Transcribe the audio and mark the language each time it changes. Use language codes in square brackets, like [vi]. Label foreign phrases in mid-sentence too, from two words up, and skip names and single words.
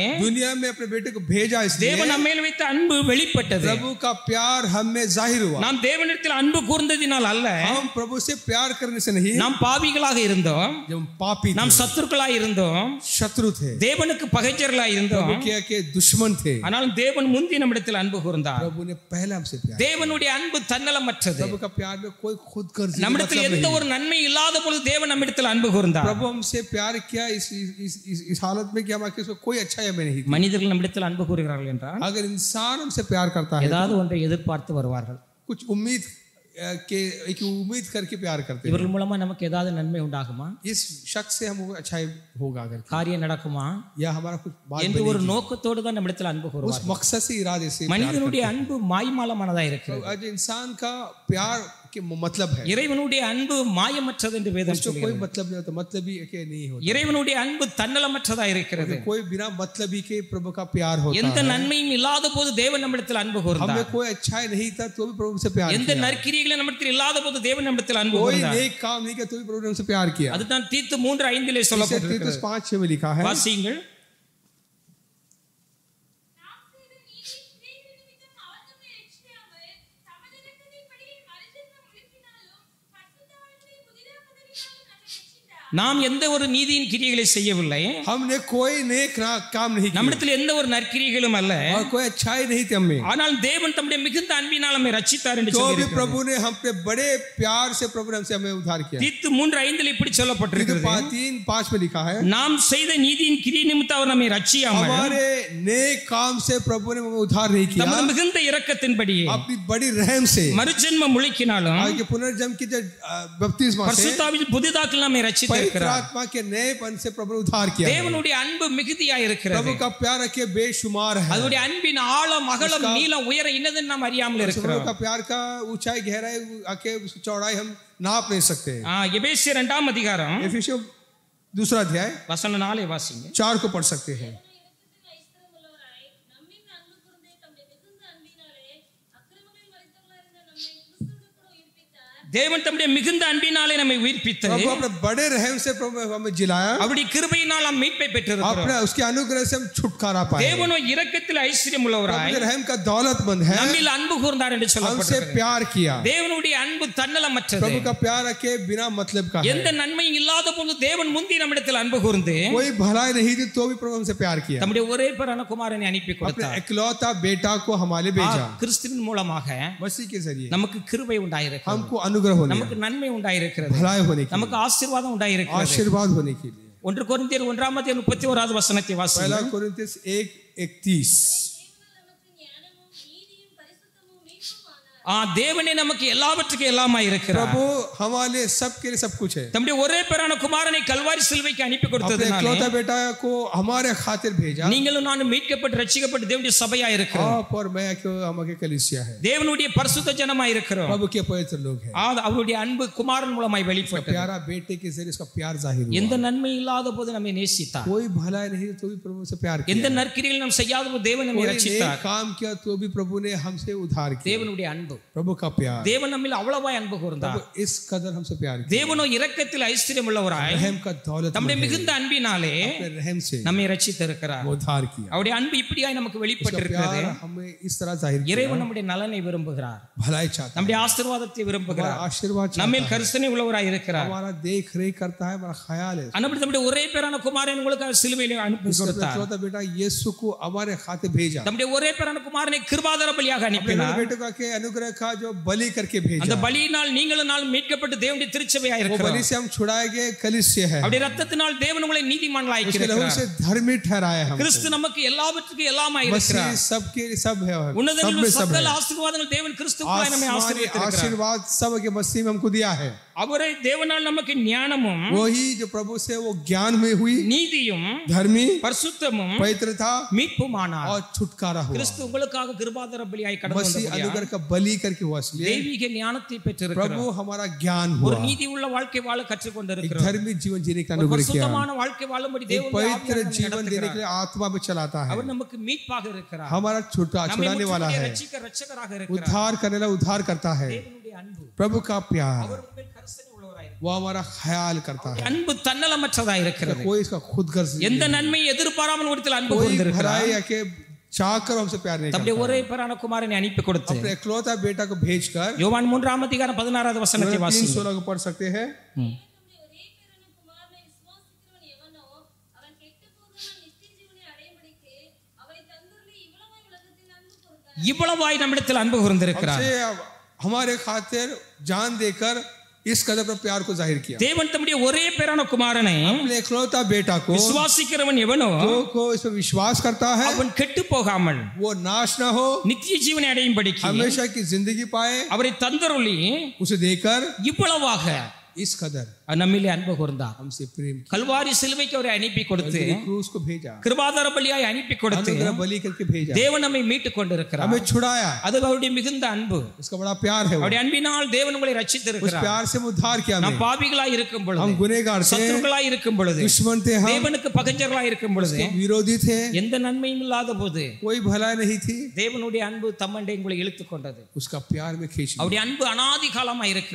[hi] दुनिया में अपने बेटे को भेजा। इसलिए [ta] தேவன் நம்மேல் வைத்த அன்பு வெளிப்பட்டது. [hi] प्रभु का प्यार हम में जाहिर हुआ। [ta] நாம் தேவனிடத்தில் அன்பு கூர்ந்ததினால் அல்ல, [hi] हम प्रभु से प्यार करने से नहीं, [ta] நாம் பாவிகளாக இருந்தோம், [hi] जब पापी [ta] நாம் [hi] थे, [ta] சத்துருக்களாய் இருந்தோம், [hi] शत्रु थे, [ta] தேவனுக்கு பகைஞர்களாய் இருந்தோம். [hi] प्रभु के दुश्मन थे, [ta] ஆனால் தேவன் முந்தி நம்மிடத்தில் அன்பு கூர்ந்தார். [hi] प्रभु ने पहले हमसे प्यार। [ta] தேவனுடைய அன்பு தன்னலமற்றது. [hi] प्रभु का प्यार में कोई खुद गर्ज नहीं, [ta] நம்மிடத்தில் [hi] मतलब [ta] எந்த [hi] नहीं। [ta] ஒரு நன்மை இல்லாத பொழுது தேவன் நம்மிடத்தில் அன்பு கூர்ந்தார். [hi] प्रभु हमसे प्यार किया इस हालत में कि हमारे इसमें कोई अच्छा हमें नहीं थी। [ta] மனிதர்கள் நம்மிடத்தில் அன்பு கூறுகிறார்கள் என்றால் [hi] अगर इंसान हमसे प्यार करता है, [ta] ஏதாவது ஒன்றை எதிர்பார்த்து வருவார்கள். [hi] कुछ उम्मीद के एक उम्मीद करके प्यार करते हैं। [ta] இவர்கள் மூலமா நமக்கு ஏதாவது நன்மை உண்டாகுமா, [hi] इस शख्स से हमको अच्छा होगा अगर, [ta] காரியம் நடக்குமா [hi] या हमारा कुछ बात [ta] என்று ஒரு [hi] बनेगी। [ta] நோக்கத்தோடு தான் நம்மிடத்தில் அன்பு [hi] उस [ta] கூறுவார்கள். [hi] मकसद से इरादे से प्यार [ta] மனிதனுடைய [hi] करते [ta] அன்பு மாய்மாலமானதா இருக்கிறது. [hi] हैं। आज इंसान का प्यार के मतलब है, [ta] இறைவனுடைய அன்பு மாயமற்றது என்று வேதம் [hi] उसको कोई [ta] சொல்கிறது. [hi] मतलब नहीं होता, मतलब ही के नहीं होता। [ta] இறைவனுடைய அன்பு தன்னலமற்றதா இருக்கிறது. [hi] कोई बिना मतलब ही के प्रभु का प्यार होता [ta] எந்த [hi] है। [ta] நன்மையும் இல்லாத போது தேவன் நம்மிடத்தில் அன்பு [hi] हमें [ta] கூர்ந்தார். [hi] कोई अच्छा नहीं था तो भी प्रभु से प्यार [ta] எந்த [hi] किया। [ta] நற்கிரியைகளும் நம்மிடத்தில் இல்லாத போது தேவன் நம்மிடத்தில் அன்பு [hi] कोई [ta] கூர்ந்தார். [hi] नेक काम नहीं किया तो भी प्रभु ने हमसे प्यार किया। [ta] அதுதான் தீத்து 3:5 [hi] इसे [ta] சொல்லப்பட்டிருக்கிறது. [hi] तीतुस 5:6 में लिखा है, [ta] வாசியுங்கள். நாம் எந்த ஒரு நீதியின் கிரியைகளை செய்யவில்லை, [hi] हमने कोई नेक काम नहीं किया [ta] நம்மிடத்தில் எந்த ஒரு நற்கிரியைகளும் அல்ல, [hi] और कोई अच्छाई नहीं थी हमें, [ta] ஆனால் தேவன் தம்முடைய மிகுந்த அன்பினால் நம்மை ரட்சித்தார் என்று [hi] तो भी [ta] சொல்லியிருக்கிறது. [hi] प्रभु ने हम पे बड़े प्यार से प्रभु ने हमसे हमें उद्धार किया। [ta] தீத்து 3:5 இப்படி சொல்லப்பட்டிருக்கிறது. [hi] 3:5 में लिखा है, [ta] நாம் செய்த நீதியின் கிரியை நிமித்தம் அவர் நம்மை ரட்சியாமல் [hi] हमारे नए काम से प्रभु ने हमें उद्धार नहीं किया, [ta] தமது மிகுந்த இரக்கத்தின்படியே [hi] अपनी बड़ी रहम से [ta] மறுஜென்ம முளைக்கினாலும் [hi] आगे पुनर्जन्म की जो बपतिस्मा से [ta] பரிசுத்தாவியில் புதிதாக்கல் நம்மை [hi] पवित्र [ta] ரட்சித்திருக்கிறார். [hi] आत्मा के नएपन से प्रभु ने उद्धार किया है। [ta] தேவனுடைய अன்பு மிகுதியாய் இருக்கிறது. [hi] प्रभु का प्यार रखे बेशुमार है। [ta] அவருடைய அன்பின் ஆழம் அகலம் நீளம் உயரம் இன்னதென்னு நாம் அறியாமல் [hi] प्रभु [ta] இருக்கிறோம். [hi] का प्यार का ऊंचाई गहराई आके चौड़ाई हम नाप नहीं सकते। [ta] எபேசியர் 2 அதிகாரம் [hi] एफिसियों दूसरा अध्याय [ta] வசனம் 4 வாசிங்க. [hi] 4 को पढ़ सकते हैं। [ta] தேவன் தம்முடைய மிகுந்த அன்பினாலே நம்மை உயிர்ப்பித்தார். [hi] प्रभु अपने बड़े रहम से प्रभु हमें जिलाया, [ta] அவருடைய கிருபையினால் நாம் மீட்பை பெற்றிருக்கிறோம். [hi] अपने उसके अनुग्रह से हम छुटकारा पाए। [ta] தேவனோ இரக்கத்தில் ஐஸ்வர்யம் உள்ளவராய் [hi] अपने रहम का दौलतमंद है, [ta] நம்மில் அன்பு கூர்ந்தார் என்று [hi] हमसे [ta] சொல்லப்பட்டிருக்கிறது. [hi] प्यार किया। [ta] தேவனுடைய அன்பு தன்னலமற்றது. [hi] प्रभु का प्यार रखे बिना मतलब का है। [ta] எந்த நன்மையும் இல்லாத போது தேவன் முந்தி நம்மிடத்தில் அன்பு கூர்ந்து [hi] कोई भलाई नहीं थी तो भी प्रभु हमसे प्यार किया, [ta] தம்முடைய ஒரே பேரான குமாரனை அனுப்பி [hi] अपने [ta] கொடுத்தார். [hi] इकलौता बेटा को हमारे भेजा। [ta] கிறிஸ்துவின் மூலமாக [hi] मसीह के जरिए [ta] நமக்கு கிருபை உண்டாயிருக்கிறது. [hi] हमको अनुग्रह होने, [ta] நமக்கு நன்மை உண்டாயிருக்கிறது. [hi] भलाई होने के [ta] நமக்கு ஆசீர்வாதம் [hi] लिए, [ta] உண்டாயிருக்கிறது. [hi] आशीर्वाद होने के लिए। [ta] 1 கொரிந்தியர் 1:31 வசனத்தை [hi] पहला [ta] வாசிங்க. [hi] कोरिन्थियस 1:31। [ta] தேவனே நமக்கு எல்லாவற்றுக்கும் எல்லாமாய் இருக்கிறார். [hi] प्रभु हमारे सबके लिए सब कुछ है। [ta] தம்முடைய ஒரே பேரான குமாரனை கல்வாரி சிலுவைக்கு அனுப்பி [hi] अपने [ta] கொடுத்ததுனால [hi] इकलौता बेटा को हमारे खातिर भेजा। [ta] நீங்களும் நானும் மீட்கப்பட்டு ரட்சிக்கப்பட்டு தேவனுடைய சபையா இருக்கிறோம். [hi] आप और मैं क्यों हमारे कलीसिया है, [ta] தேவனுடைய பரிசுத்த ஜனமாய் இருக்கிறோம். [hi] प्रभु के पवित्र लोग हैं। [ta] அவருடைய அன்பு குமாரன் மூலமாய் வெளிப்பட்டது. [hi] प्यारा बेटे के जरिए उसका प्यार जाहिर हुआ। [ta] எந்த நன்மை இல்லாத போது நம்மை நேசித்தார். [hi] कोई भलाई नहीं तो भी प्रभु से प्यार किया। [ta] எந்த நற்கிரியில் நாம் செய்யாத போது தேவன் நம்மை [hi] कोई [ta] ரட்சித்தார். [hi] नेक काम किया तो भी प्रभु ने हमसे उद्धार किया। [ta] தேவனுடைய அன்பு, [hi] प्रभु का प्यार, [ta] தேவன் நம்மில் அவ்வளவாய் அன்பு கூர்ந்தார். [hi] प्रभु इस कदर हमसे प्यार किया। [ta] தேவனோ இரக்கத்தில் ஐஸ்வர்யம் உள்ளவராய் [hi] रहम का दौलत [ta] தம்முடைய மிகுந்த அன்பினாலே [hi] अपने रहम से [ta] நம்மை ரட்சித்திருக்கிறார். [hi] वो उद्धार किया। [ta] அவருடைய அன்பு இப்படியாய் நமக்கு வெளிப்பட்டிருக்கிறது. [hi] प्यार हमें इस तरह जाहिर किया। [ta] இறைவன் நம்முடைய நலனை விரும்புகிறார். [hi] भलाई चाहता है, [ta] நம்முடைய ஆசீர்வாதத்தை விரும்புகிறார். [hi] आशीर्वाद चाहता [ta] நம்மில் [hi] है, [ta] கரிசனை உள்ளவராய் இருக்கிறார். [hi] हमारा देख रेख करता है, हमारा ख्याल है। [ta] அனுப்பி தம்முடைய ஒரே பேரான குமாரனை உங்களுக்கு சிலுவையில் அனுப்பி கொடுத்தார். [hi] इकलौता बेटा यीशु को हमारे खातिर भेजा। [ta] தம்முடைய ஒரே பேரான குமாரனை கிருபாதார பலியாக [hi] अपने [ta] அனுப்பினார். [hi] बेटे का के अनुग्रह का जो बलि करके [ta] அந்த [hi] भेजा। [ta] பலியினால் நீங்களும் நாளும் மீட்கப்பட்டு தேவனுடைய திருச்சபையாய் [hi] वो [ta] இருக்கிறோம். [hi] बलि से हम छुड़ाए गए कलीसिया है। [ta] அவருடைய ரத்தத்தினால் தேவன் உங்களை நீதிமான்களாய் [hi] उसके लहू [ta] இருக்கிறார். [hi] से धर्मी ठहराया हम। [ta] கிறிஸ்து நமக்கு எல்லாவற்றுக்கும் எல்லாமாய் [hi] मसीह [ta] இருக்கிறார். [hi] सबके सब है, सब [ta] உன்னதங்களில் [hi] में सब है। [ta] சகல ஆசீர்வாதங்கள் தேவன் கிறிஸ்துவுக்குள்ளாய் நம்மை [hi] आसमानी [ta] ஆசீர்வதித்திருக்கிறார். [hi] आशीर्वाद सब के मसीह में हमको दिया है। [ta] அவரே தேவனால் நமக்கு ஞானமும் [hi] वही जो प्रभु से वो ज्ञान में हुई, [ta] நீதியும் [hi] धर्मी, [ta] பரிசுத்தமும் [hi] पवित्रता [ta] மீட்புமானார். [hi] और छुटकारा हुआ। [ta] கிறிஸ்து உங்களுக்காக கிருபாதார பலியாய் கடந்து [hi] मसीह [ta] வந்தபடியால் [hi] अनुग्रह का बलि करके हुआ, इसलिए [ta] தெய்வீக ஞானத்தை பெற்றிருக்கிறோம். [hi] प्रभु हमारा ज्ञान [ta] ஒரு [hi] हुआ। [ta] நீதி உள்ள வாழ்க்கை வாழ [hi] एक [ta] கற்றுக்கொண்டிருக்கிறோம். [hi] धर्मी जीवन जीने का [ta] ஒரு [hi] अनुग्रह किया। [ta] பரிசுத்தமான வாழ்க்கை வாழும்படி [hi] एक [ta] தேவனுடைய [hi] पवित्र [ta] ஆவியானவர் [hi] जीवन [ta] நம்மை [hi] देने के [ta] நடத்துகிறார். [hi] लिए आत्मा में चलाता है। [ta] அவர் நமக்கு மீட்பாக இருக்கிறார். [hi] हमारा छुड़ाने वाला है, [ta] ரட்சகராக இருக்கிறார். [hi] उद्धार करने वाला उद्धार करता है। [ta] தேவனுடைய அன்பு, [hi] प्रभु का प्यार [ta] அவர் உங்கள் கரிசனை உள்ளவராய் [hi] वो हमारा ख्याल करता है। [ta] அன்பு தன்னலமற்றதாய் இருக்கிறது. [hi] कोई इसका खुद गर्ज [ta] எந்த நன்மையை எதிர்பாராமல் ஒருத்தர் அன்பு [hi] कोई [ta] கூர்ந்திருக்கிறார். [hi] भलाई आके चाहकर हमसे प्यार नहीं [ta] தம்முடைய [hi] करता। [ta] ஒரே பேரான குமாரனை அனுப்பி கொடுத்து [hi] अपने इकलौता बेटा को भेजकर, [ta] யோவான் 3:16 வசனத்தை வாசிங்க. [hi] 3:16 को पढ़ सकते हैं। [ta] இவ்வளவாய் நம்மிடத்தில் அன்பு கூர்ந்திருக்கிறார். [hi] हमसे हमारे खातिर जान देकर इस कदर पर प्यार को जाहिर किया। [ta] தேவன் தம்முடைய ஒரே பேரான குமாரனை [hi] अपने इकलौता बेटा को [ta] விசுவாசிக்கிறவன் எவனோ [hi] को इस पर विश्वास करता है, [ta] அவன் கெட்டு போகாமல் [hi] वो नाश ना हो, [ta] நித்திய ஜீவனை அடையும்படிக்கு [hi] हमेशा की जिंदगी पाए। [ta] அவரை தந்தருளி [hi] उसे देकर [ta] இவ்வளவாக [hi] इस कदर [ta] நம்மிலே அன்பு கூர்ந்தார். [hi] हमसे प्रेम किया। [ta] கல்வாரி சிலுவைக்கு அவரை அனுப்பி கொடுத்து [hi] क्रूस को भेजा, [ta] கிருபாதார பலியாய் அனுப்பி கொடுத்து [hi] अनुग्रह बलि करके भेजा, [ta] தேவன் நம்மை மீட்டுக் கொண்டிருக்கிறார். [hi] हमें छुड़ाया। [ta] அது அவருடைய மிகுந்த அன்பு. [hi] उसका बड़ा प्यार है। [ta] அவருடைய அன்பினால் தேவன் உங்களை [hi] उस [ta] ரட்சித்திருக்கிறார். [hi] प्यार से उद्धार किया। [ta] நாம் பாவிகளாய் இருக்கும் பொழுது, [hi] हम गुनहगार थे, [ta] சத்துருக்களாய் இருக்கும் பொழுது, [hi] दुश्मन थे, हम [ta] தேவனுக்கு பகைஞர்களாய் இருக்கும் பொழுது, [hi] विरोधी थे, [ta] எந்த நன்மையும் இல்லாத போது [hi] कोई भलाई नहीं थी, [ta] தேவனுடைய அன்பு தம்மண்டை உங்களை இழுத்துக் கொண்டது. [hi] उसका प्यार में खींच लिया। [ta] அவருடைய அன்பு அனாதி காலமாய் இருக்கிறது.